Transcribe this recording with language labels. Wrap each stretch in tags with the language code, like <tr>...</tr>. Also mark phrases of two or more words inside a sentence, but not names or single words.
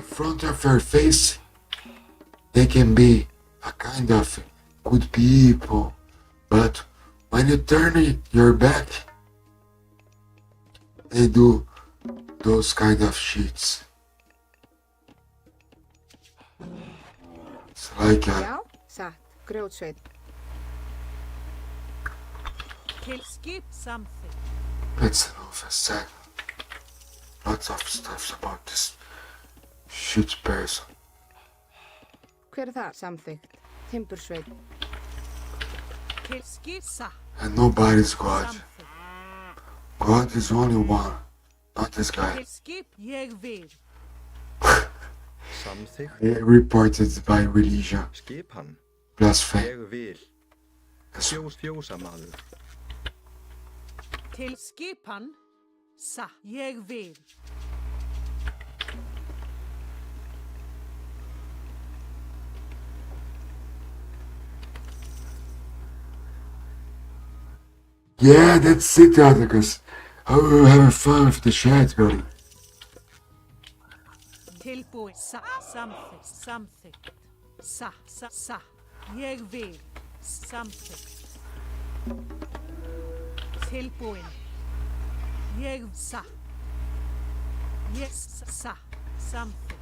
<en>front of your face, they can be a kind of good people, but when you turn your back, they do those kind of shits. It's like</en> <is>Já, satt. Grjótsveit. Til skip samþykkt.</is> <en>that's enough I said. Lots of stuff about this shit person.</en> <is>Hver þar? Samþykkt. Timbursveit. Til skip satt.</is> <en>And nobody's God.</en> <is>Samþykkt.</is> <en>God is only one, not this guy.</en> <is>Til skip. Ég vil. Samþykkt.</is> <en>Reported by religion,</en> <is>Skipan.</is> <en>blasphemy.</en> <is>Ég vil. Fjósamaður. Til skipan. Satt. Ég vil.</is> <en>Yeah, that's it, Atticus. Oh, we're having fun with the chat, buddy.</en> <is>Tilbúin. Satt. Samþykkt. Samþykkt. Satt. Ég vil. Samþykkt. Tilbúin. Ég satt. Ég satt. Samþykkt.</is>